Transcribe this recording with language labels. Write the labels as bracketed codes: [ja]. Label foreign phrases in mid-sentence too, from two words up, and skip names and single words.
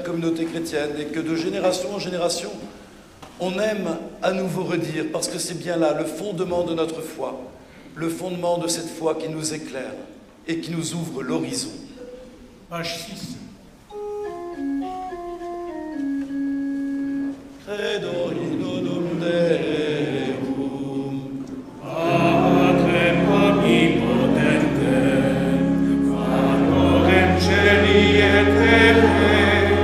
[fr] communautés chrétiennes et que de génération en génération, on aime à nouveau redire, parce que c'est bien là le fondement de notre foi, le fondement de cette foi qui nous éclaire et qui nous ouvre l'horizon. Page 6. [la] Credo in unum Deum, Patrem omnipotente, Factorem celi et terrae,